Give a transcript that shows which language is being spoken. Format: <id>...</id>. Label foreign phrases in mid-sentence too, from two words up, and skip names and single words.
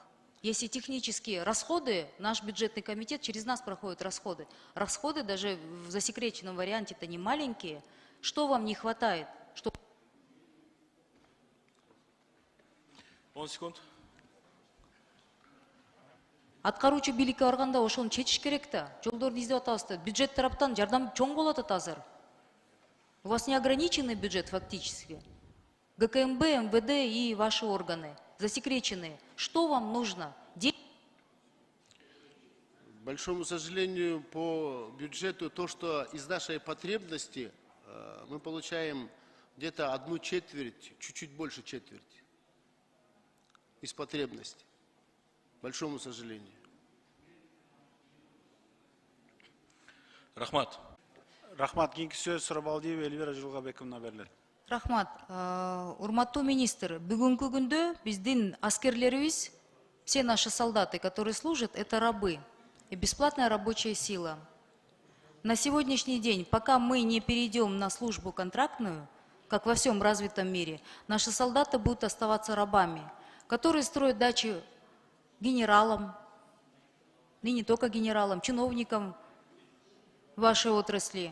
<ru>Если технические расходы, наш бюджетный комитет через нас проходят расходы. Расходы даже в засекреченном варианте-то не маленькие. Что вам не хватает? 10 секунд.</ru> <ky>Аткаруучу бийликке барганда ошону чечиш керек да. Жолдорду издеп атабыз да. Бюджет тараптан жардам чоң болот азыр.</ky> <ru>У вас неограниченный бюджет фактически. ГКМБ, МВД и ваши органы засекреченные. Что вам нужно? К большому сожалению, по бюджету, то, что из нашей потребности мы получаем где-то 1/4, чуть-чуть больше четверти из потребности. К большому сожалению.</ru> <ky>Рахмат. Рахмат, кийинки сөз Сурабалдиева Эльвира Жылгабековна берилет. Рахмат. Урматтуу министр, бүгүнкү күндө биздин аскерлерибиз,</ky> <ru>все наши солдаты, которые служат, это рабы и бесплатная рабочая сила. На сегодняшний день, пока мы не перейдем на службу контрактную, как во всем развитом мире, наши солдаты будут оставаться рабами, которые строят дачи генералам, и не только генералам, чиновникам вашей отрасли.</ru>